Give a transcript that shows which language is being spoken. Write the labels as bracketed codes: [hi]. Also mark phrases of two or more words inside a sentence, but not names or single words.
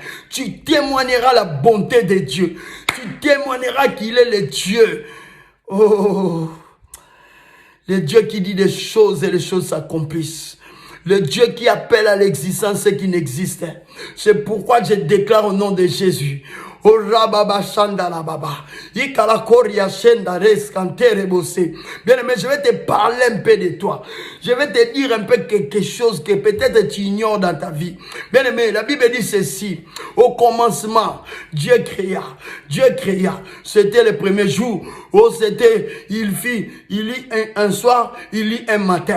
[fr] Tu témoigneras la bonté de Dieu. Tu témoigneras qu'il est le Dieu. Oh, le Dieu qui dit des choses et les choses s'accomplissent. Le Dieu qui appelle à l'existence ce qui n'existe. C'est pourquoi je déclare au nom de Jésus. Oh rababa shandala baba. Ikala koria shenda res kantere bosse. Bien aimé, je vais te parler un peu de toi. Je vais te dire un peu quelque chose que peut-être tu ignores dans ta vie. Bien aimé, la Bible dit ceci. Au commencement, Dieu créa. Dieu créa. C'était le premier jour. Oh, c'était, il lit un soir, il lit un matin.